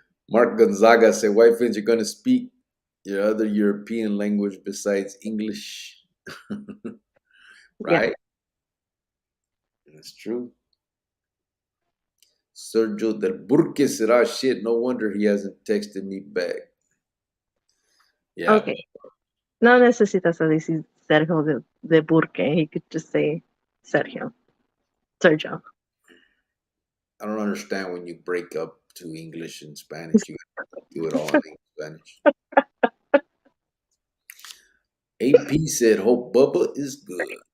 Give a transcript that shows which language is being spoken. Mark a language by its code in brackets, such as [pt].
[en] Mark Gonzaga said, why Finns you're going to speak your other European language besides English? Yeah. Right? That's true. Sergio del Burque said, ah, shit, no wonder he hasn't texted me back. Yeah. Okay. [es] No necesitas decir Sergio de Burque. [en] He could just say Sergio. Sergio. I don't understand when you break up to English and Spanish. You gotta do it all in Spanish. AP said, hope Bubba is good.